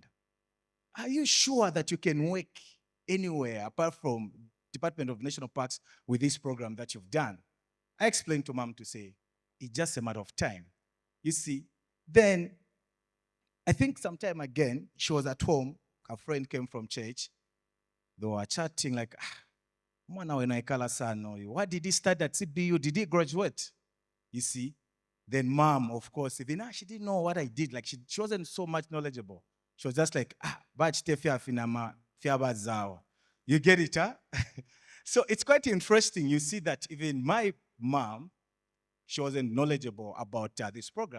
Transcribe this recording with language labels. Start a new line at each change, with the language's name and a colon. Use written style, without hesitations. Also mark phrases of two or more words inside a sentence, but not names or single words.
English: Are you sure that you can work anywhere apart from Department of National Parks with this program that you've done? I explained to mom to say, it's just a matter of time. You see, then I think sometime again, she was at home, her friend came from church, They were chatting like,
Bemba: mwana wenaikala sana oyo.
English: What did he study at CBU? Did he graduate? You see? Then mom, of course, even she didn't know what I did. Like she wasn't so much knowledgeable. She was just like, you get it, huh? So it's quite interesting. You see that even my mom, she wasn't knowledgeable about this program.